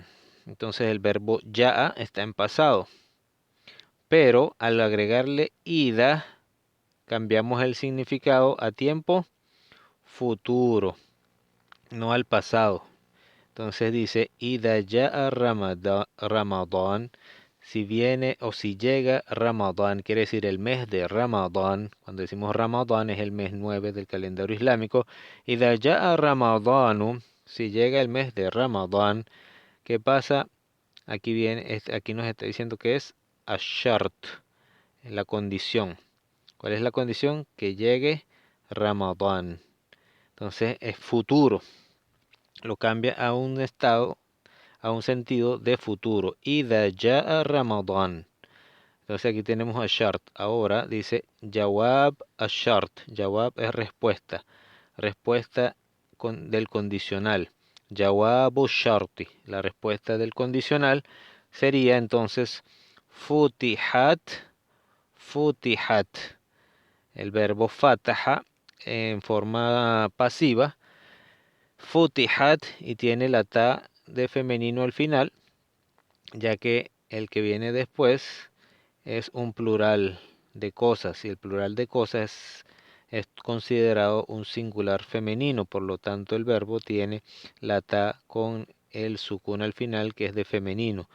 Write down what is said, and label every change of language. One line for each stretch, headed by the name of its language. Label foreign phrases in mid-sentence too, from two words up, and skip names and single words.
Spanish: Entonces el verbo ya'a está en pasado, pero al agregarle ida cambiamos el significado a tiempo futuro, no al pasado. Entonces dice,
Arabic: إذا جاء رمضان,
Spanish: si viene o si llega Ramadán, quiere decir el mes de Ramadán. Cuando decimos Ramadán es el mes 9 del calendario islámico.
Arabic: إذا جاء رمضانُ,
Spanish: si llega el mes de Ramadán, ¿qué pasa? Aquí viene, aquí nos está diciendo que es ashart, la condición. ¿Cuál es la condición? Que llegue Ramadán. Entonces es futuro. Lo cambia a un estado, a un sentido de futuro.
Arabic: إذا جاء رمضان.
Spanish: Entonces aquí tenemos a shart. Ahora dice
Arabic: جواب الشرط.
Spanish: Jawab es respuesta. Respuesta del condicional.
Arabic: جوابُ الشرط.
Spanish: La respuesta del condicional sería entonces futihat. Futihat. El verbo fataha en forma pasiva. Futihat y tiene la ta de femenino al final, ya que el que viene después es un plural de cosas y el plural de cosas es considerado un singular femenino, por lo tanto el verbo tiene la ta con el sukun al final que es de femenino.